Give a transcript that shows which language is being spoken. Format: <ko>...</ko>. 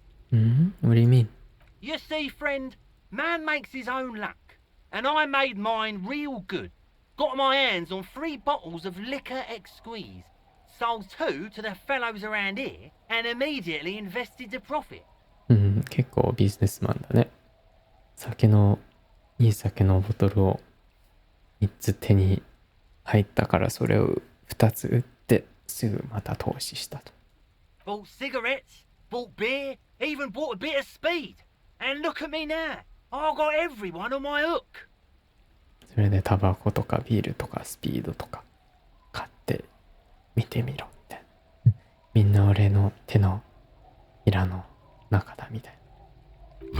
<en>What do you mean? You see, friend, man makes his own luck, and I made mine real good. Got my hands on 3 bottles of liquor exquise, sold 2 to the fellows around here, and immediately invested the profit.</en> <ja>結構ビジネスマンだね。いい酒のボトルを3つ手に入ったからそれを2つ売ってすぐまた投資したと。</ja> <en>Bought cigarettes, bought beer, even bought a bit of speed. And look at me now. I got everyone on my hook.</en> <ja>それでタバコとかビールとかスピードとか買って見てみろみたいな。みんな俺の手のひらの中だみたいな。</ja>